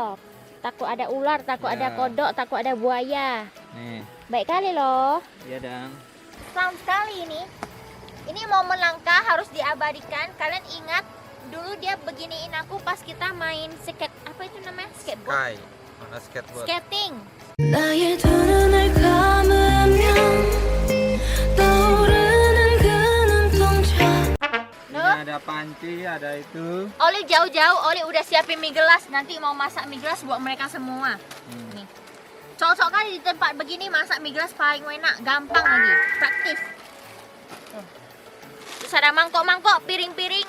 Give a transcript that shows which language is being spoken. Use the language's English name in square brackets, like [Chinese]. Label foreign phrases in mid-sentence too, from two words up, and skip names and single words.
[Indonesian] Takut ada ular, takut ada kodok, takut ada buaya. Nih, Baik kali loh. iya dong. Sound sekali ini. Ini momen langka harus diabadikan. Kalian ingat dulu dia beginiin aku pas kita main skate, apa itu namanya? Skateboard. Sky, mana skateboard. Skating. [Korean] 나의 두 눈을 감으면 떠오르는 그 눈동자 [Indonesian] No? Ini ada panci, ada itu. Oli jauh-jauh, Oli udah siapin mie gelas. Nanti mau masak mie gelas buat mereka semua. Nih. Cocok kali di tempat begini masak mie gelas paling enak, gampang lagi, praktis. Tuh. Terus ada mangkok-mangkok, piring-piring.